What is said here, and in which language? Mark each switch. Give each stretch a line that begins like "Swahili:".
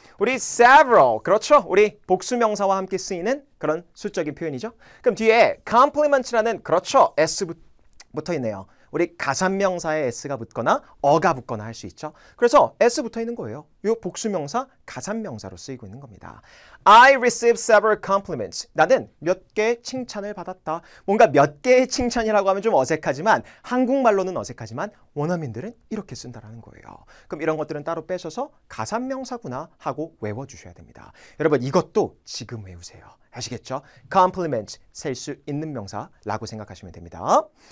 Korean: 우리 several, 그렇죠. 우리 복수 명사와 함께 쓰이는 그런 수적인 표현이죠. 그럼 뒤에 compliment라는 그렇죠. S 붙어 있네요. 우리 가산명사에 s가 붙거나 어가 붙거나 할 수 있죠. 그래서 s 붙어 있는 거예요. 이 복수명사 가산명사로 쓰이고 있는 겁니다.
English: I received several compliments.
Korean: 나는 몇 개의 칭찬을 받았다. 뭔가 몇 개의 칭찬이라고 하면 좀 어색하지만 한국말로는 어색하지만 원어민들은 이렇게 쓴다라는 거예요. 그럼 이런 것들은 따로 빼셔서 가산명사구나 하고 외워주셔야 됩니다. 여러분 이것도 지금 외우세요. 아시겠죠? compliment, 셀 수 있는 명사라고 생각하시면 됩니다.